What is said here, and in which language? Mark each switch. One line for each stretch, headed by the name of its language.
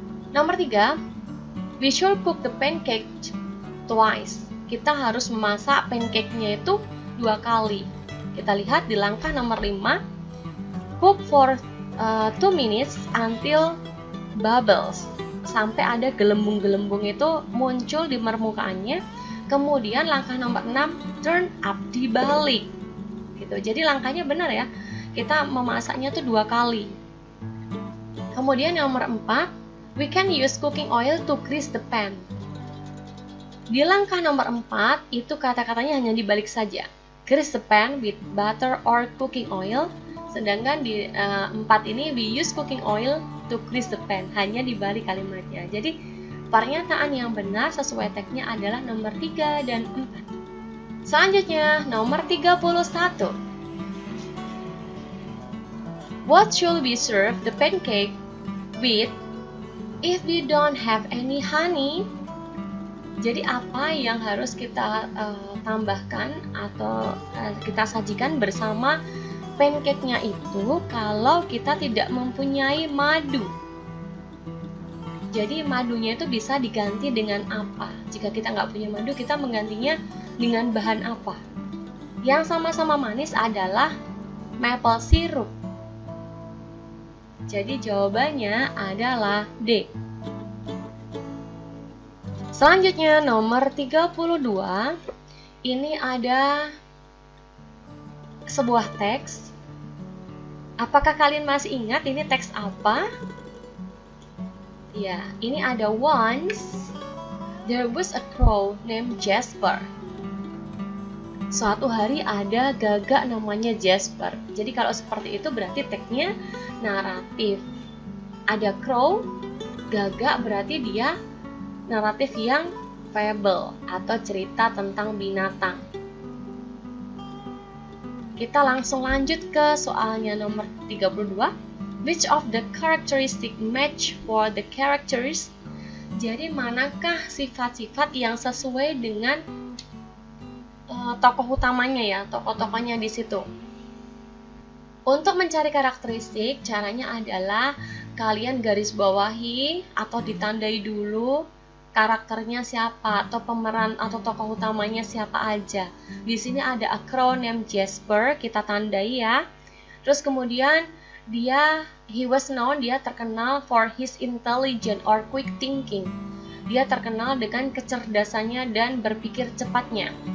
Indonesian: Nomor 3,
English: we should cook the pancake twice.
Indonesian: Kita harus memasak pancake-nya itu 2 kali. Kita lihat di langkah nomor 5,
English: cook for 2 minutes until bubbles.
Indonesian: Sampai ada gelembung-gelembung itu muncul di permukaannya. Kemudian langkah nomor 6,
English: turn up,
Indonesian: dibalik. Gitu. Jadi langkahnya benar ya. Kita memasaknya tuh 2 kali. Kemudian nomor 4,
English: we can use cooking oil to grease the pan.
Indonesian: Di langkah nomor 4, itu kata-katanya hanya dibalik saja.
English: Grease the pan with butter or cooking oil.
Indonesian: Sedangkan di 4 ini,
English: we use cooking oil to grease the pan.
Indonesian: Hanya dibalik kalimatnya. Jadi, pernyataan yang benar sesuai teksnya adalah nomor 3 dan 4. Selanjutnya, nomor 31.
English: What should we serve the pancake with if we don't have any honey?
Indonesian: Jadi apa yang harus kita tambahkan atau kita sajikan bersama pancake-nya itu kalau kita tidak mempunyai madu? Jadi madunya itu bisa diganti dengan apa? Jika kita nggak punya madu, kita menggantinya dengan bahan apa? Yang sama-sama manis adalah maple syrup. Jadi jawabannya adalah D. Selanjutnya nomor 32. Ini ada sebuah teks. Apakah kalian masih ingat ini teks apa? Ya, ini ada
English: once there was a crow named Jasper.
Indonesian: Suatu hari ada gagak namanya Jasper. Jadi kalau seperti itu berarti teksnya naratif. Ada crow, gagak berarti dia naratif yang fable atau cerita tentang binatang. Kita langsung lanjut ke soalnya nomor 32.
English: Which of the characteristic match for the characters?
Indonesian: Jadi manakah sifat-sifat yang sesuai dengan tokoh utamanya ya, tokoh-tokohnya di situ. Untuk mencari karakteristik, caranya adalah kalian garis bawahi atau ditandai dulu karakternya siapa atau pemeran atau tokoh utamanya siapa aja. Di sini ada
English: a crow named Jasper,
Indonesian: kita tandai ya. Terus kemudian
English: he was known,
Indonesian: dia terkenal
English: for his intelligent or quick thinking.
Indonesian: Dia terkenal dengan kecerdasannya dan berpikir cepatnya.